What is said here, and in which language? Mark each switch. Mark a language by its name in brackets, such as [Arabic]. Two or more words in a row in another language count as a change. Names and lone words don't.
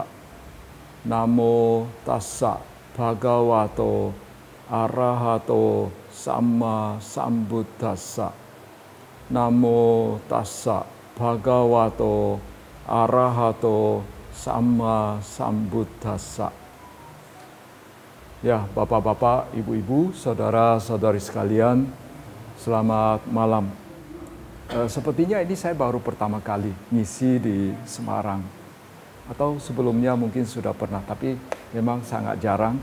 [Pali] Namo tassa bhagavato arahato samma sambuddhassa. Namo tassa bhagavato arahato samma sambuddhassa. [Indonesian] Ya, bapak-bapak, ibu-ibu, saudara-saudari sekalian, selamat malam. Sepertinya ini saya baru pertama kali ngisi di Semarang. Atau sebelumnya mungkin sudah pernah, tapi memang sangat jarang.